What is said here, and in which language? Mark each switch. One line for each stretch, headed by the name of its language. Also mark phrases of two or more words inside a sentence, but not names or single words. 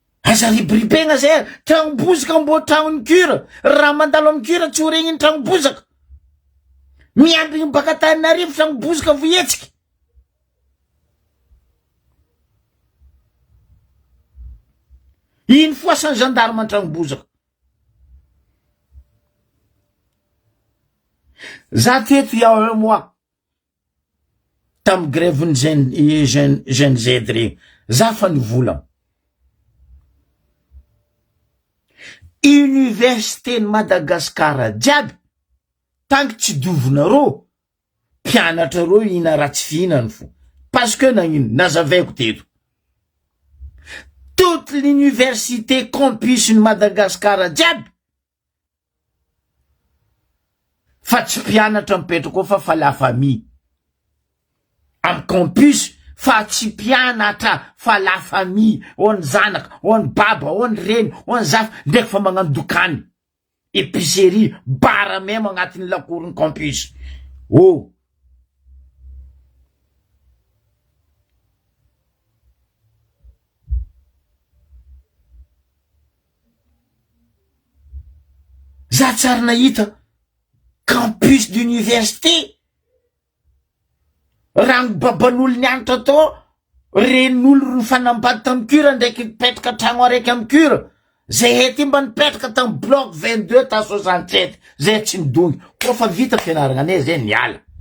Malagasy: aza ribribegna zay tragnobozaka mbo tragnony kura raha mandalo amin'ny kura tsy ho regniny tragnobozaka miambigny baka Antananarivo tragnobozaka voetsika iny foasan'ny gendarme tragnobozaka za teto iaho moi tamy grève-ny jeune Z regny za fa nivolagna université ny Madagasikara jiaby tanky tsy dovonareo mpianatra reo ina raha tsy fihinany fo
French: parce que
Malagasy: nagnino nazavaiko teto
French: toute l'université campus
Malagasy: ny Madagasikara jiaby fa tsy mpianatra mipetraka fa
French: la famille
Malagasy: am campus fa tsy mpianatra fa
French: la famille
Malagasy: on zanaka on baba on reny on zafa ndraiky fa magnano dokany épicerie bara même agnatin'ny lakoron'ny campus oh za tsara nahita
French: campus d'université
Malagasy: rano baban'olo nianatra to ren'olo nifanambady tamy cure ndraiky nipetraka tragno araiky amy cure zay hety mba nipetraka tamy bloc 22 ta 67 zay tsy midongy ko fa vita fianaragna ane zay niala